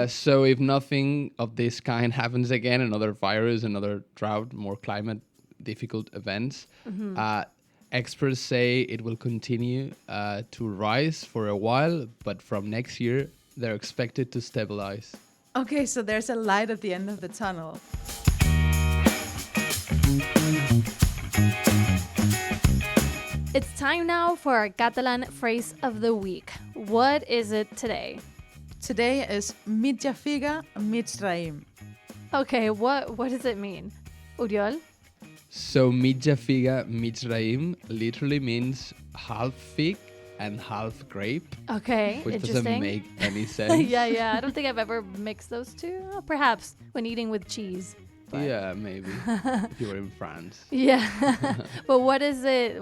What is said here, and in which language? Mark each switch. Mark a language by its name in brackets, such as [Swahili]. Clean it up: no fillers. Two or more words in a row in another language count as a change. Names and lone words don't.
[English] So if nothing of this kind happens again, another virus, another drought, more climate difficult events, experts say it will continue to rise for a while, but from next year, they're expected to stabilize. Okay, so there's a light at the end of the tunnel. It's time now for our Catalan phrase of the week. What is it today? Today is [Catalan] Mitja figa, raïm. [English] Okay, what does it mean? Oriol? So [Catalan] Mitja figa, raïm [English] literally means half fig and half grape. Okay, which interesting. doesn't make any sense. Yeah. I don't think I've ever mixed those two. Perhaps when eating with cheese. But. Yeah, maybe. If you were in France. Yeah. But what is it?